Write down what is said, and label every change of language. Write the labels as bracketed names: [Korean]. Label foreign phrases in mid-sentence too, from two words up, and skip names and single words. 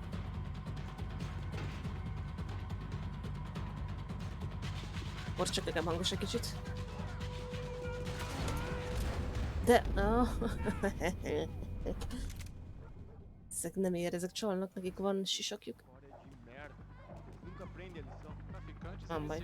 [Hungarian] Most csak inkább hangos egy kicsit. De... Oh. Ezek nem ér, ezek csalnak, nekik van sisakjuk. [Portuguese] História de merda. Nunca aprende a lição. Traficantes Ah, e vai.